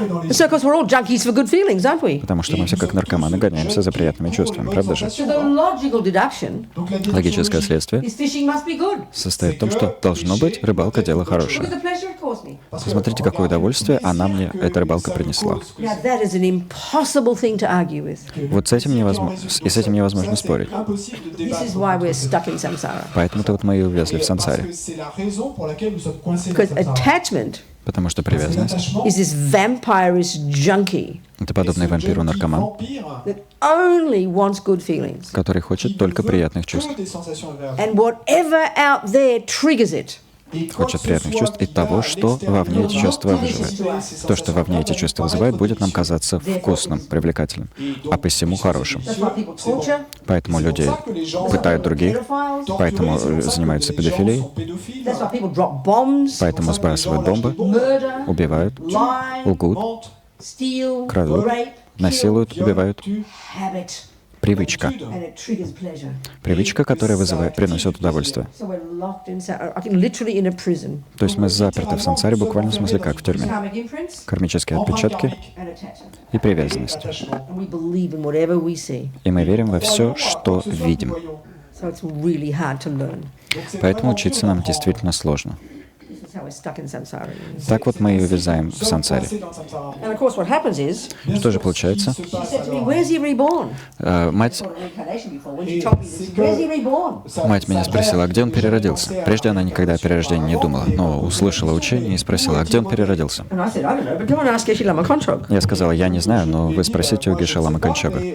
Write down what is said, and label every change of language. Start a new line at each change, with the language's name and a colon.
English: So, of course, we're all junkies for good feelings, aren't we?
Russian: Потому что мы все как наркоманы гоняемся за приятными чувствами, правда же?
English: So the logical deduction
Russian: Логическое следствие
English: is fishing must be good.
Russian: состоит в том, что должно быть рыбалка дело
English: Look at
Russian: хорошее.
English: the pleasure it caused me.
Russian: Посмотрите, какое удовольствие она мне, эта рыбалка, принесла.
English: Now that is an impossible thing to argue with.
Russian: Вот с этим невозможно спорить.
English: This is why we're stuck in samsara.
Russian: Поэтому-то вот мы и увязли в сансаре.
English: Because attachment
Russian: Потому что привязанность
English: is this vampirist junkie
Russian: — это подобный вампиру-наркоман,
English: that only wants good feelings.
Russian: который хочет только приятных чувств.
English: And whatever out there triggers it.
Russian: Хочет приятных чувств и того, что вовне эти чувства вызывает. То, что вовне эти чувства вызывает, будет нам казаться вкусным, привлекательным, а посему хорошим.
English: That's why people torture,
Russian: Поэтому люди пытают других, поэтому занимаются педофилией,
English: that's why people drop bombs,
Russian: поэтому сбрасывают бомбы,
English: murder,
Russian: убивают,
English: lie,
Russian: лгут,
English: steal,
Russian: крадут,
English: rape,
Russian: насилуют, убивают.
English: habit,
Russian: Привычка.
English: and it triggers pleasure.
Russian: Привычка, которая приносит удовольствие.
English: So we're locked inside, literally in a prison.
Russian: То есть мы заперты в сансаре буквально в смысле как в тюрьме.
English: Karmic imprints
Russian: Кармические отпечатки
English: and attachment.
Russian: и привязанность.
English: And we believe in whatever we see.
Russian: И мы верим во все, что видим.
English: So it's really hard to learn.
Russian: Поэтому учиться нам действительно сложно.
English: how we're stuck in samsara.
Russian: Так вот мы и увязаем в сансаре.
English: And of course, what happens is,
Russian: Что же получается?
English: she said to me, "Where's he reborn?"
Russian: Мать,
English: I thought of reincarnation before. When she told me this, "Where's he reborn?"
Russian: мать меня спросила, а где он переродился? Прежде она никогда о перерождении не думала, но услышала учение и спросила, а где он переродился?
English: And I said, "I don't know, but go and ask Geshe Lama Kontrog."
Russian: Я сказала, я не знаю, но вы спросите у Geshe Lama Kontrog.